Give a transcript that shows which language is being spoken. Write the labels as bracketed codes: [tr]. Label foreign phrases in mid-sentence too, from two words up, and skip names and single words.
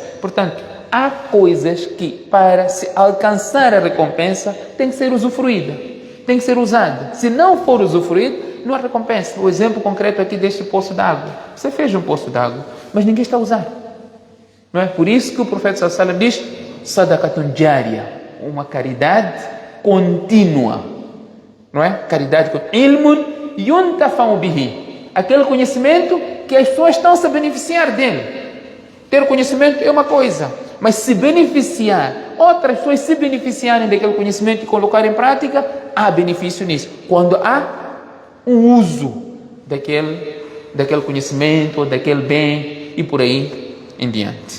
[pt] Portanto, há coisas que para se alcançar a recompensa tem que ser usufruída, tem que ser usada. Se não for usufruído, não há recompensa. O exemplo concreto aqui deste poço d'água. Você fez um poço d'água, mas ninguém está a usar. Não é? Por isso que o profeta [ar] صلى الله عليه وسلم [pt] diz [ar] صدقة جارية, [pt] uma caridade contínua. Não é? Caridade com [ar] علم ينتفع به, [pt] aquele conhecimento que as pessoas estão se beneficiar dele. Ter conhecimento é uma coisa, mas se beneficiar, outras pessoas se beneficiarem daquele conhecimento e colocar em prática, há benefício nisso. Quando há um uso daquele conhecimento, daquele bem e por aí em diante.